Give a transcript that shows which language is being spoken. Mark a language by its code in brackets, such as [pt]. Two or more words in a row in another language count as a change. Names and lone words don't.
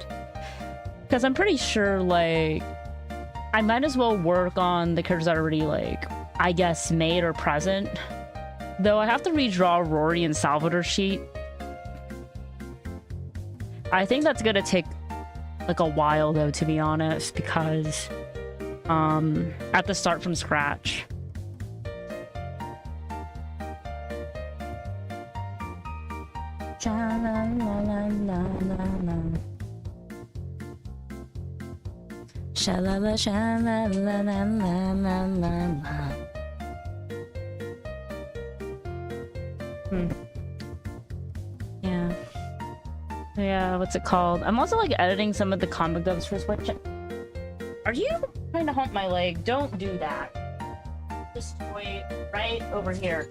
[en] Because I'm pretty sure, like, I might as well work on the characters that are already, like, I guess, made or present. Though I have to redraw Rory and Salvador's sheet. I think that's gonna take, like, a while, though, to be honest, because, I have to start from scratch. Sha-la-la, sha-la-la-la-la-la-la. Yeah, what's it called? I'm also like editing some of the comic dubs for Switch. Are you trying to hump my leg? Don't do that. Just wait right over here.